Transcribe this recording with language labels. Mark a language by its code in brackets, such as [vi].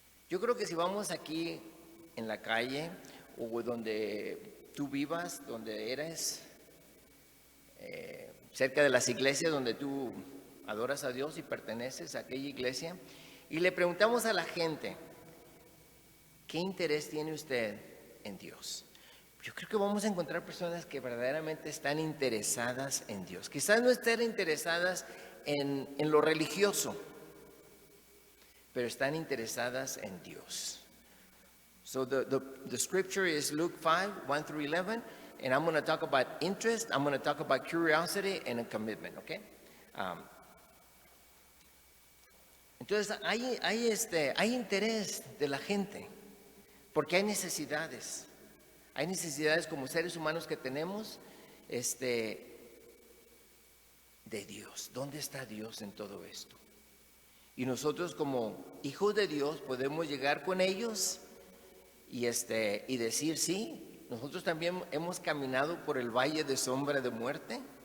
[es] Yo creo que si vamos aquí en la calle o donde tú vivas, donde eres, cerca de las iglesias donde tú adoras a Dios y perteneces a aquella iglesia, y le preguntamos a la gente, ¿qué interés tiene usted en Dios? yo creo que vamos a encontrar personas que verdaderamente están interesadas en Dios. Quizás no estén interesadas en lo religioso, pero están interesadas en Dios. [en] So the scripture is Luke 5, 1 through 11, and I'm going to talk about interest, I'm going to talk about curiosity and a commitment, okay? [es] Entonces hay interés de la gente, porque hay necesidades. Hay necesidades como seres humanos que tenemos de Dios. ¿Dónde está Dios en todo esto? Y nosotros como hijos de Dios podemos llegar con ellos y decir, sí, nosotros también hemos caminado por el valle de sombra de muerte.